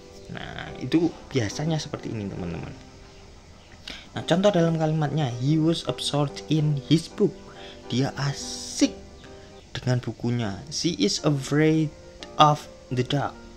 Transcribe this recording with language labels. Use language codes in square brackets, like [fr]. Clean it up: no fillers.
[id] Nah, itu biasanya seperti ini teman-teman. Nah, contoh dalam kalimatnya, [en] he was absorbed in his book. [id] Dia asik dengan bukunya. [en] She is afraid of the dark.